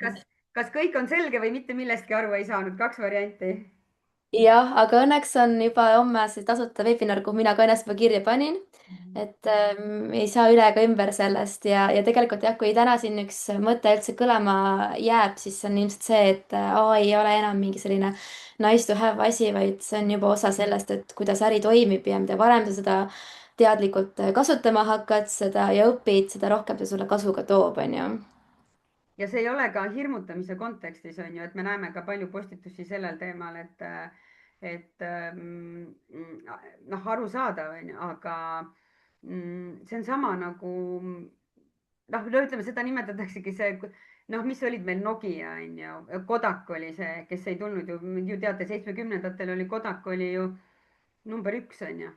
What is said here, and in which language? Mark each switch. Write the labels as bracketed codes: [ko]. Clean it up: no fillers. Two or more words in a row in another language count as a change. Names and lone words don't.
[et] et kas kõik on selge või mitte millestki aru ei saanud, 2 varianti. jah, aga õnneks on juba homme see tasuta veebinar, kuhu mina ka ennast juba kirja panin. et ei saa üle ega ümber sellest ja tegelikult jah, kui täna siin üks mõte üldse kõlama jääb, siis on ilmselt see, et ai ei ole enam mingi selline [en] nice to have [et] asi, vaid see on juba osa sellest, et kuidas äri toimib ja mida varem sa seda teadlikult kasutama hakkad, seda ja õpid, seda rohkem see sulle kasu ka toob, onju. ja see ei ole ka hirmutamise kontekstis on ju, et me näeme ka palju postitusi sellel teemal, et noh, arusaadav on ju, aga see on sama nagu noh, no ütleme, seda nimetataksegi see, noh, mis olid meil Nokia on ju, Kodak oli see, kes ei tulnud ju teate, 70-ndatel oli Kodak oli ju number üks on ju.